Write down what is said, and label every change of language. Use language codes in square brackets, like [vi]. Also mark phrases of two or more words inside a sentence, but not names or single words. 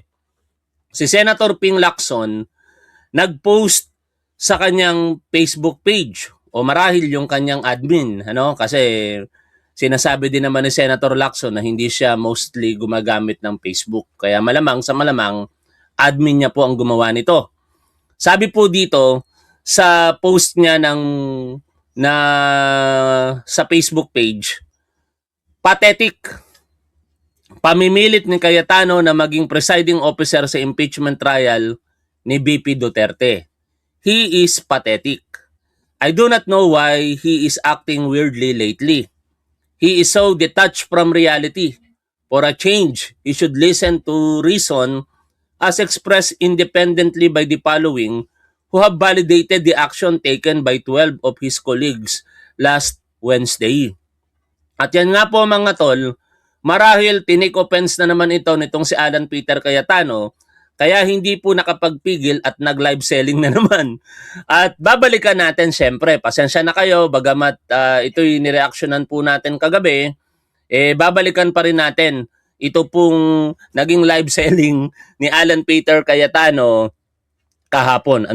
[tl] Si Senator Ping Lacson nag-post sa kanyang Facebook page o marahil yung kanyang admin, kasi sinasabi din naman ni Senator Lacson na hindi siya mostly gumagamit ng Facebook. Kaya malamang sa malamang, admin niya po ang gumawa nito. Sabi po dito, sa post niya sa Facebook page, pathetic. Pamimilit ni Cayetano na maging presiding officer sa [en] impeachment trial [tl] ni BP Duterte. [en] He is pathetic. I do not know why he is acting weirdly lately. He is so detached from reality. For a change, he should listen to reason as expressed independently by the following who have validated the action taken by 12 of his colleagues last Wednesday. [tl] At yan nga po mga tol, marahil tinake offense na naman ito nitong si Alan Peter Cayetano, kaya hindi po nakapagpigil at nag- [en] live selling [tl] na naman. At babalikan natin syempre, pasensya na kayo, bagamat ito'y nireaksyonan po natin kagabi, babalikan pa rin natin ito pong naging [en] live selling [tl] ni Alan Peter Cayetano kahapon.